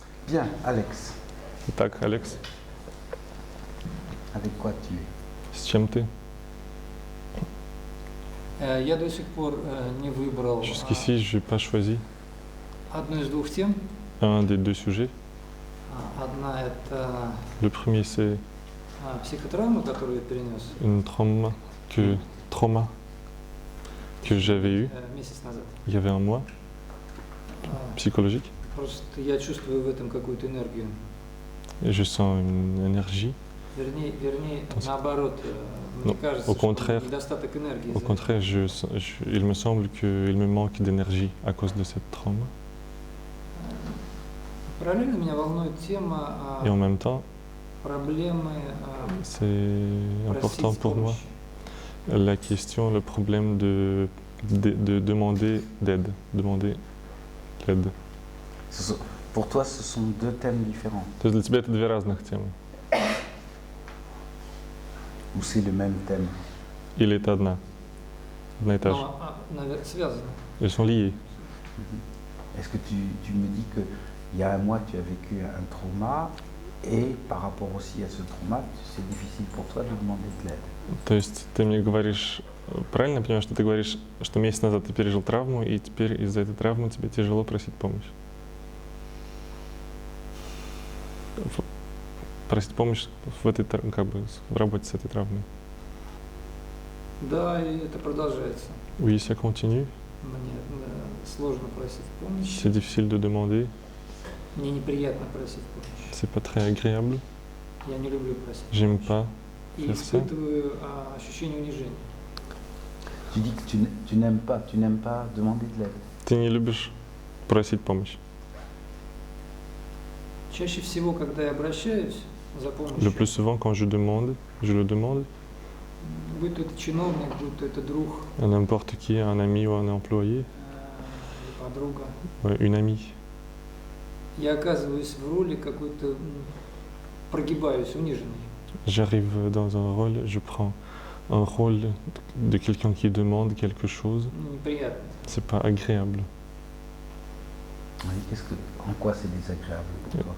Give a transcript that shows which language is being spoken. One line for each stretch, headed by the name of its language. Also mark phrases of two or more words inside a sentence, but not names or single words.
French: Bien, Alex,
Russian: Итак, Алекс,
French: avec quoi tu es?
Russian: с чем ты? Я до сих пор не выбрал
French: Jusqu'ici, je n'ai pas choisi
Russian: одну из двух тем.
French: un des deux sujets.
Russian: Одна это
French: Le premier, c'est
Russian: психотравма, которую я перенес
French: une trauma que j'avais eu
Russian: месяц назад.
French: il y avait un mois, psychologique.
Russian: Просто я чувствую в этом какую-то энергию.
French: Et je sens une énergie.
Russian: Вернее, наоборот,
French: Non,
Russian: мне кажется,
French: au
Russian: что
French: contraire.
Russian: недостаток энергии.
French: Au contraire, il me semble qu'il me manque d'énergie à cause de cette trauma.
Russian: Параллельно меня волнует тема
French: Et en même temps,
Russian: проблемы
French: c'est important
Russian: просить
French: pour moi
Russian: помощи.
French: la question, le problème de demander d'aide, demander l'aide. Pour toi, ce sont deux thèmes différents,
Russian: То есть для тебя это две разных темы.
French: ou c'est le même thème?
Russian: Или это одна и та же. Но, наверное, связано.
French: Elles sont liées. Est-ce que tu me dis qu'il y a un mois, tu as vécu un trauma, et par rapport aussi à ce trauma, c'est difficile pour toi de demander de l'aide?
Russian: То есть ты мне говоришь, правильно я понимаю, что ты говоришь, что месяц назад ты пережил травму, и теперь из-за этой травмы тебе тяжело просить помощь? Просить помощь в работе с этой травмой. Да, и это продолжается.
French: Oui, ça continue.
Russian: Мне сложно просить помощи.
French: C'est difficile de demander.
Russian: Мне неприятно просить помощи.
French: C'est pas très agréable.
Russian: Я не люблю просить
French: J'aime
Russian: помощи.
French: pas.
Russian: И
French: faire ça.
Russian: испытываю ощущение унижения.
French: Tu dis que tu n'aimes pas demander de l'aide.
Russian: Ты не любишь просить помощь. Чаще всего, когда я обращаюсь за
French: Le
Russian: помощью,
French: plus souvent, quand je le demande
Russian: будь то это чиновник, будь то это друг,
French: à n'importe qui, un ami ou un employé,
Russian: или подруга,
French: une amie,
Russian: я оказываюсь в роли какой-то, прогибаюсь, униженной.
French: j'arrive dans un rôle, je prends un rôle de quelqu'un qui demande quelque chose.
Russian: Неприятно.
French: C'est pas agréable. Oui, en quoi c'est désagréable pour toi?